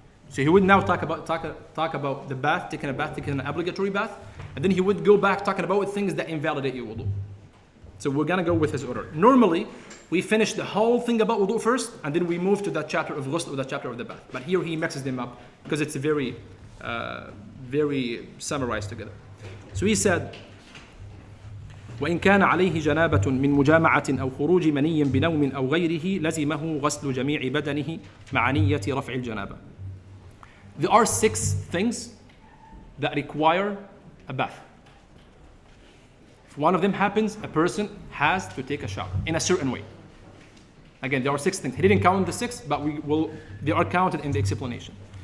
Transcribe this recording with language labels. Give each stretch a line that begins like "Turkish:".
English: So he would now talk about the bath, taking a bath, taking an obligatory bath, and then he would go back talking about things that invalidate your wudu. So we're gonna go with his order. Normally, we finish the whole thing about wudu first, and then we move to that chapter of ghusl or that chapter of the bath. But here he mixes them up because it's very summarized together. So he said,
Arabic: وإن كان عليه جنابة من مجامعة أو خروج مني بنوم أو غيره لزمه غسل جميع بدنه مع نية رفع الجنابة.
English: There are 6 things that require a bath. If one of them happens, a person has to take a shower in a certain way. Again, there are 6 things. He didn't count the 6, but they are counted in the explanation.